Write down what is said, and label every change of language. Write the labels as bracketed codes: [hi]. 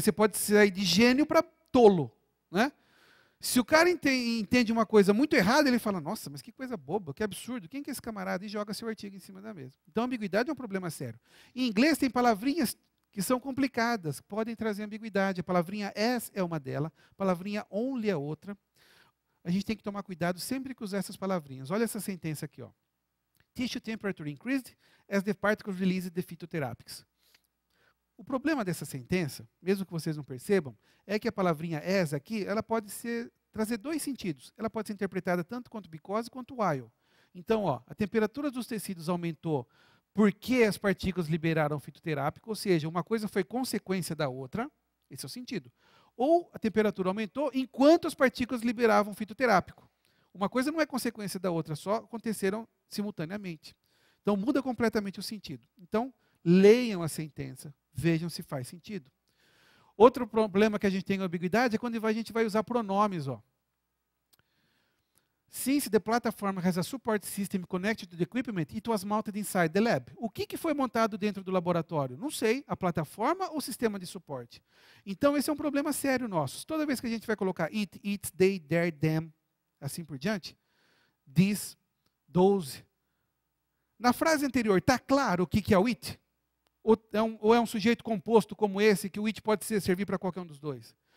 [pt] Você pode sair de gênio para tolo, né? Se o cara entende uma coisa muito errada, ele fala, nossa, mas que coisa boba, que absurdo, quem que é esse camarada? E joga seu artigo em cima da mesa. Então, a ambiguidade é um problema sério. Em inglês, tem palavrinhas que são complicadas, podem trazer ambiguidade. A palavrinha as é uma delas, a palavrinha only é outra. A gente tem que tomar cuidado sempre que usar essas palavrinhas. Olha essa sentença aqui, ó. [en] Tissue temperature increased as the particles released the phytotherapics. [pt] O problema dessa sentença, mesmo que vocês não percebam, é que a palavrinha as aqui, ela pode trazer 2 sentidos. Ela pode ser interpretada tanto quanto because quanto while. Então, ó, a temperatura dos tecidos aumentou porque as partículas liberaram fitoterápico, ou seja, uma coisa foi consequência da outra, esse é o sentido. Ou a temperatura aumentou enquanto as partículas liberavam fitoterápico. Uma coisa não é consequência da outra, só aconteceram simultaneamente. Então, muda completamente o sentido. Então, leiam a sentença. Vejam se faz sentido. Outro problema que a gente tem com ambiguidade é quando a gente vai usar pronomes. Ó. [en] Since the platform has a support system connected to the equipment, it was mounted inside the lab. [pt] O que foi montado dentro do laboratório? Não sei, a plataforma ou o sistema de suporte? Então, esse é um problema sério nosso. Toda vez que a gente vai colocar it, its, they, their, them, assim por diante, this, those. Na frase anterior, está claro o que é o it? Ou é um sujeito composto como esse, que o it pode servir para qualquer um dos dois?